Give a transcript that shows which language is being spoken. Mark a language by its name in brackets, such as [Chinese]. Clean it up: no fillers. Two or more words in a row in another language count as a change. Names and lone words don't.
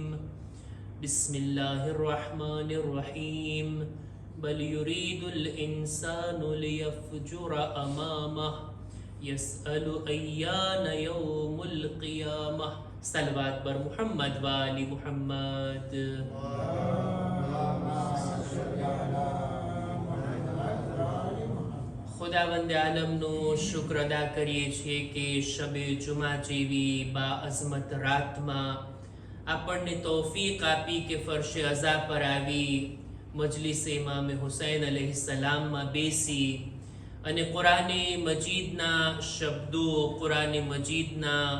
[Arabic] بسم الله الرحمن الرحيم. بل يريد الإنسان ليفجر أمامه يسأل أيان يوم القيامة. صلوات بر محمد وآل محمد. [Gujarati] ખુદાવંદ આલમનો શુક્ર અદા કરીએ છીએ કે શબે જુમા જેવી બા અઝમત રાતમાં આપણને તૌફીક આપી કે ફરશે અઝા પર આવી મજલિસે ઇમામ હુસૈન અલૈહિસ્સલામમાં બેસી અને કુરાને મજીદના શબ્દો, કુરાને મજીદના